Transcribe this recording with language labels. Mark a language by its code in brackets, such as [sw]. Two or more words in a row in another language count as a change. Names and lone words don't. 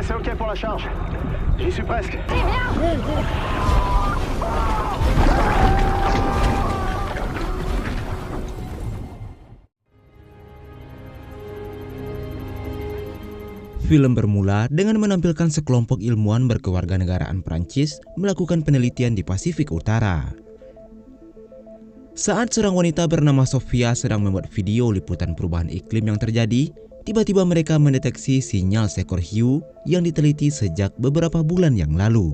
[fr] OK pour la charge. J'y suis presque. [id] Film bermula dengan menampilkan sekelompok ilmuwan berkewarganegaraan Prancis melakukan penelitian di Pasifik Utara. Saat seorang wanita bernama Sofia sedang membuat video liputan perubahan iklim yang terjadi, tiba-tiba mereka mendeteksi sinyal seekor hiu yang diteliti sejak beberapa bulan yang lalu.